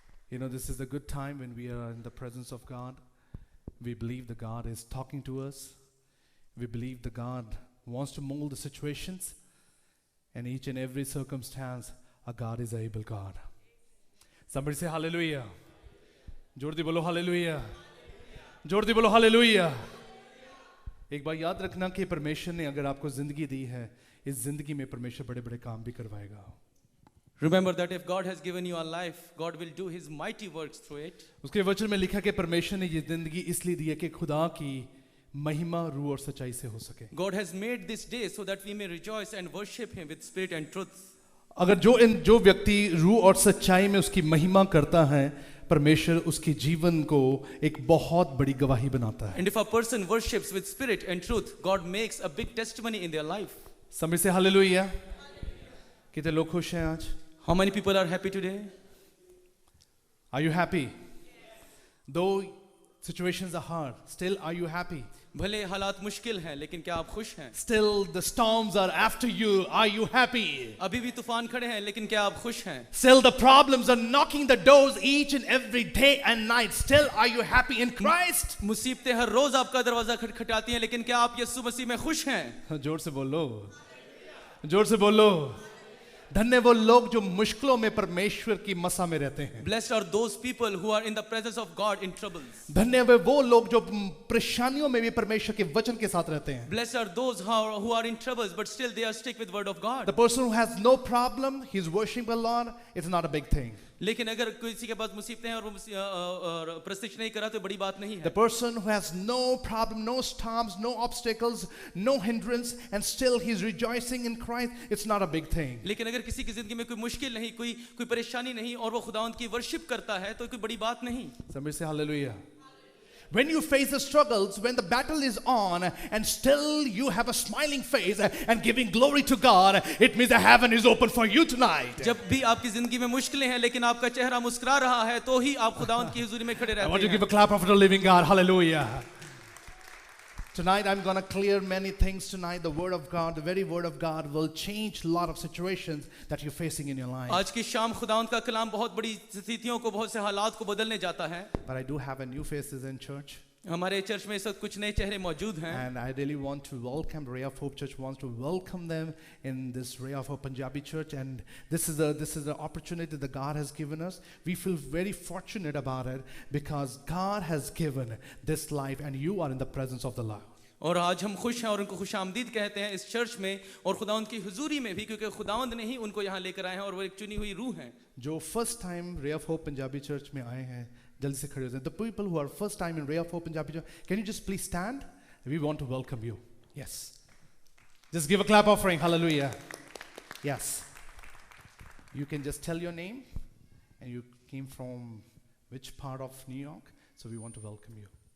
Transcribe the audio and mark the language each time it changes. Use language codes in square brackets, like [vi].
[en] You know, this is a good time when we are in the presence of God. We believe that God is talking to us. We believe that God wants to mold the situations. And each and every circumstance, our God is able God. Somebody say hallelujah. [hi] जोर दी बोलो hallelujah. जोर दी बोलो hallelujah. एक बार याद रखना कि परमेश्वर ने अगर आपको जिंदगी दी है, इस जिंदगी में परमेश्वर बड़े बड़े काम भी करवाएगा. [en] Remember that if God has given you a life, God will do His mighty works through it. [hi] उसके वचन में लिखा कि परमेश्वर ने ये जिंदगी इसलिए दी है कि खुदा की महिमा रूह और सच्चाई से हो सके. [en] God has made this day so that we may rejoice and worship Him with spirit and truth. [hi] अगर जो व्यक्ति रूह और सच्चाई में उसकी महिमा करता है, परमेश्वर उसके जीवन को एक बहुत बड़ी गवाही बनाता है. [en] And if a person worships with spirit and truth, God makes a big testimony in their life. [hi] समझ से हालेलुया. कितने लोग खुश हैं आज? [en] How many people are happy today? Are you happy? Though situations are hard, still are you happy? [hi] भले हालात मुश्किल हैं, लेकिन क्या आप खुश हैं? [en] Still the storms are after you. Are you happy? [hi] अभी भी तूफान खड़े हैं, लेकिन क्या आप खुश हैं? [en] Still the problems are knocking the doors each and every day and night. Still are you happy in Christ? [hi] मुसीबतें हर रोज आपका दरवाजा खटखटाती हैं, लेकिन क्या आप यीशु मसीह में खुश हैं? जोर से बोलो, जोर से बोलो. धन्य वो लोग जो मुश्किलों में परमेश्वर की मसा में रहते हैं. [en] Blessed are those people who are in the presence of God in troubles. [hi] धन्य वो लोग जो परेशानियों में भी परमेश्वर के वचन के साथ रहते हैं. [en] Blessed are those who are in troubles, but still they are stick with word of God. The person who has no problem, he's worshiping the Lord. It's not a big thing. [hi] लेकिन अगर किसी के पास मुसीबतें हैं और वो प्रतीक्षा नहीं करा तो बड़ी बात नहीं है. [en] The person who has no problem, no storms, no obstacles, no hindrance, and still he's rejoicing in Christ, it's not a big thing. [hi] लेकिन अगर किसी की जिंदगी में कोई मुश्किल नहीं, कोई परेशानी नहीं और वो खुदावंद की वर्शिप करता है, तो कोई बड़ी बात नहीं. [en] Somebody say hallelujah. When you face the struggles, when the battle is on, and still you have a smiling face and giving glory to God, it means the heaven is open for you tonight. [hi] जब भी आपकी जिंदगी में मुश्किलें हैं, लेकिन आपका चेहरा मुस्कुरा रहा है, तो ही आप खुदावंद की हुजूरी में खड़े रहते हैं. [en] I want to give a clap of the living God. Hallelujah. Tonight I'm going to clear many things tonight. The word of God, the very word of God will change a lot of situations that you're facing in your life. [hi] आज की शाम खुदावंद का कलाम बहुत बड़ी स्थितियों को, बहुत से हालात को बदलने जाता है. [en] But I do have a new faces in church. [hi] हमारे चर्च में इस वक्त कुछ नए चेहरे मौजूद हैं. [en] And I really want to welcome Ray of Hope Church wants to welcome them in this Ray of Hope Punjabi Church, and this is the opportunity that God has given us. We feel very fortunate about it because God has given this life and you are in the presence of the Lord. [hi] और आज हम खुश हैं और उनको खुशामदीद कहते हैं इस चर्च में और खुदावंद की हुजूरी में भी, क्योंकि खुदावंद ने ही उनको यहाँ लेकर आए हैं और वो एक चुनी हुई रूह हैं. जो first time Ray of Hope Punjabi Church में आए हैं, जल्दी से खड़े हो जाएं. [en] The people who are first time in Ray of Hope Punjabi Church, can you just please stand? We want to welcome you. Yes. Just give a clap offering. Hallelujah. Yes. You can just tell your name and you came from which part of New York, so we want to welcome you.